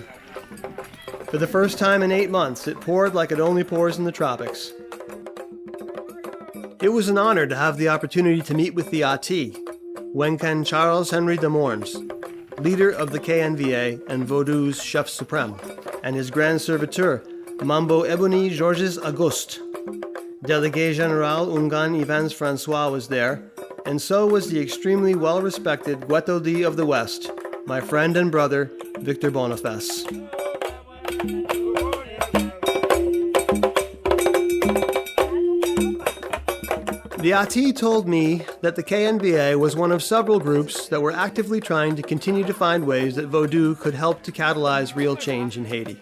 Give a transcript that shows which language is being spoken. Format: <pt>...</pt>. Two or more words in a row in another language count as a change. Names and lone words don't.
<en>For the first time in 8 months, it poured like it only pours in the tropics. It was an honor to have the opportunity to meet with the Ati, Wenkan Charles Henry de Mornes, leader of the KNVA and Vodou's</en> <fr>chef suprême,</fr> <en>and his</en> <fr>grand serviteur,</fr> <en>Mambo Ebony Georges Auguste.</en> <fr>Délégué Général</fr> <en>Ungan Ivans Francois was there, and so was the extremely well-respected Guetodi of the West, my friend and brother, Victor Boniface. The Ati told me that the KNVA was one of several groups that were actively trying to continue to find ways that Vodou could help to catalyze real change in Haiti.</en>